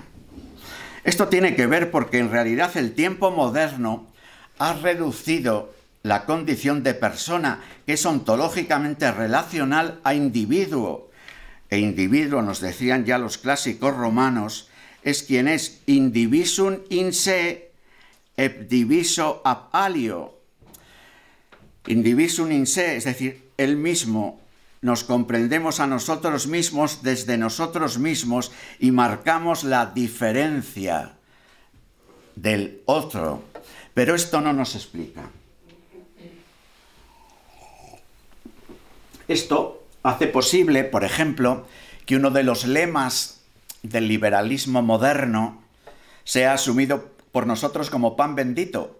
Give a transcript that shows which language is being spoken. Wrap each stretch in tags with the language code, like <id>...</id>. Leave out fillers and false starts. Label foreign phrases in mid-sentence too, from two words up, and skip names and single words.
<es>Esto tiene que ver porque en realidad el tiempo moderno ha reducido la condición de persona, que es ontológicamente relacional, a individuo. E individuo, nos decían ya los clásicos romanos, es quien es</es> <la>indivisum in se et diviso ab alio. Indivisum in se,</la> <es>es decir, él mismo, nos comprendemos a nosotros mismos desde nosotros mismos y marcamos la diferencia del otro. Pero esto no nos explica. Esto hace posible, por ejemplo, que uno de los lemas del liberalismo moderno sea asumido por nosotros como pan bendito.</es>